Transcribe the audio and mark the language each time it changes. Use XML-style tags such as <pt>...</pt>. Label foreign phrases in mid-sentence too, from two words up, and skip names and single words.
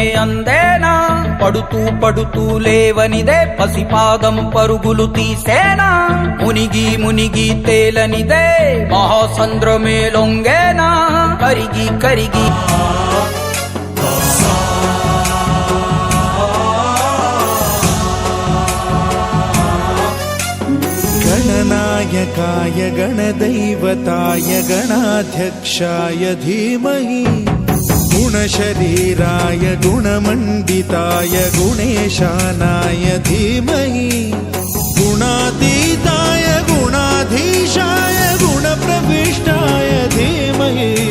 <te>అందేనా పడుతూ పడుతూ లేవనిదే పసిపాదం పరుగులు తీసేనా మునిగి మునిగి తేలనిదే మహాసంద్రమే లొంగేనా కరిగి కరిగి</te> <sa>गणनायकाय गणदैवताय गणाध्यक्षाय धीमहि गुणशरीराय गुणमण्डिताय गुणेशानाय धीमहि गुणातीताय गुणाधीशाय गुणप्रविष्टाय धीमहि</sa>